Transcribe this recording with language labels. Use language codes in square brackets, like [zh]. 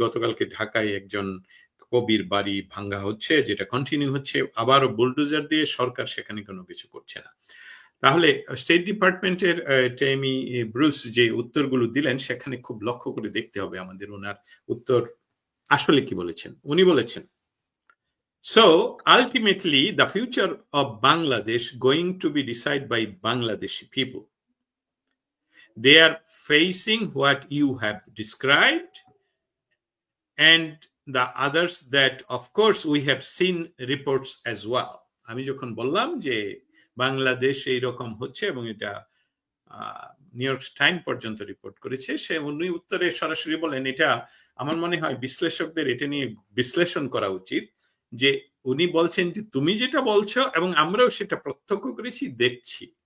[bn] গতকালকে ঢাকায় একজন কবির বাড়ি ভাঙ্গা হচ্ছে, যেটা কন্টিনিউ হচ্ছে, আবারও বুলডোজার দিয়ে। সরকার সেখানে কোনো কিছু করছে না। তাহলে স্টেট ডিপার্টমেন্টের টেমি ব্রুস যে উত্তরগুলো দিলেন, সেখানে খুব লক্ষ্য করে দেখতে হবে আমাদের ওনার উত্তর আসলে কি বলেছেন। উনি বলেছেন, [en] so ultimately the future of Bangladesh going to be decided by Bangladeshi people. They are facing what you have described and the others that of course we have seen reports as well. [bn] আমি যখন বললাম যে বাংলাদেশ এইরকম হচ্ছে এবং এটা new York time পর্যন্ত report করেছে, সে উনি উত্তরে সরাসরি বলেন, এটা আমার মনে হয় বিশ্লেষকদের এটা নিয়ে বিশ্লেষণ করা উচিত, যে উনি বলছেন যে তুমি যেটা বলছো এবং আমরাও সেটা প্রত্যক্ষ করেছি, দেখছি।